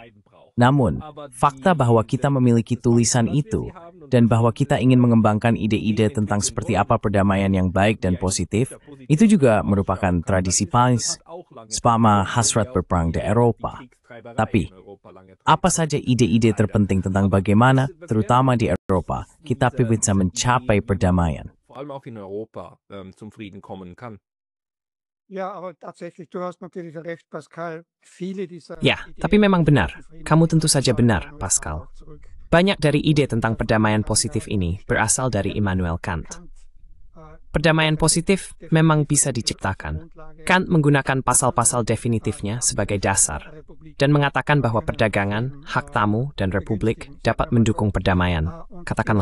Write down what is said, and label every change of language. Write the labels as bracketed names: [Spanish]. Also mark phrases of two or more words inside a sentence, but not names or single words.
[Indonesian] Namun, fakta bahwa kita memiliki tulisan itu, dan bahwa kita ingin mengembangkan ide-ide tentang seperti apa perdamaian yang baik dan positif, itu juga merupakan tradisi Pais, spama hasrat berperang di Eropa. Tapi, apa saja ide-ide terpenting tentang bagaimana, terutama di Eropa, kita bisa mencapai perdamaian? [German] Vor allem auch in Europa zum Frieden kommen kann. Ja, aber tatsächlich, du hast natürlich recht, Pascal. Viele dieser [Indonesian] Ya, tapi memang benar. Kamu tentu saja benar, Pascal. Banyak dari ide tentang perdamaian positif ini berasal dari Immanuel Kant. Perdamaian positif memang bisa diciptakan. Kant menggunakan pasal-pasal definitifnya sebagai dasar dan mengatakan bahwa perdagangan, hak tamu, dan republik dapat mendukung perdamaian.